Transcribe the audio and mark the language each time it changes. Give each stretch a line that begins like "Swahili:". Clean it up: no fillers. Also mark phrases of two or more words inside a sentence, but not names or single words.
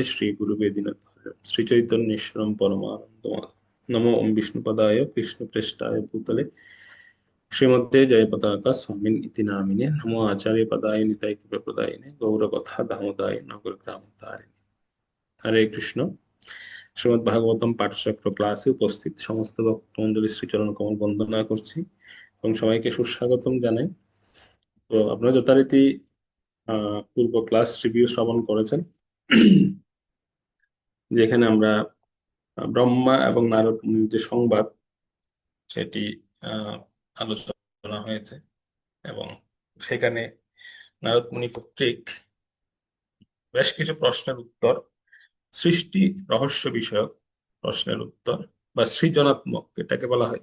Sanskrit: श्रीगुरुवेदिनतारं श्रीचैतन्येश्वरं परमानन्दमाधवं नमो ओं विष्णुपदाय कृष्णप्रेष्ठाय भूतले श्रीमते जयपताका स्वामिन् इति नामिने नमो आचार्य पदाय निताय कृपप्रदायिने गौरकथा दामोदाय नगरग्रामतारिणे हरे कृष्ण
Bangla: শ্রীমদ্ ভাগবতম পাঠচক্র ক্লাসে উপস্থিত সমস্ত ভক্তমণ্ডলী শ্রীচরণ কমল বন্দনা করছি এবং সবাইকে সুস্বাগতম জানাই। তো আপনারা যথারীতি পূর্ব
English: class review
Bangla: শ্রবণ করেছেন, যেখানে আমরা ব্রহ্মা এবং নারদ মুনির যে সংবাদ সেটি আহ, আলোচনা হয়েছে এবং সেখানে নারদ মুনি কর্তৃক বেশ কিছু প্রশ্নের উত্তর, সৃষ্টি রহস্য বিষয়ক প্রশ্নের উত্তর বা সৃজনাত্মক এটাকে বলা হয়।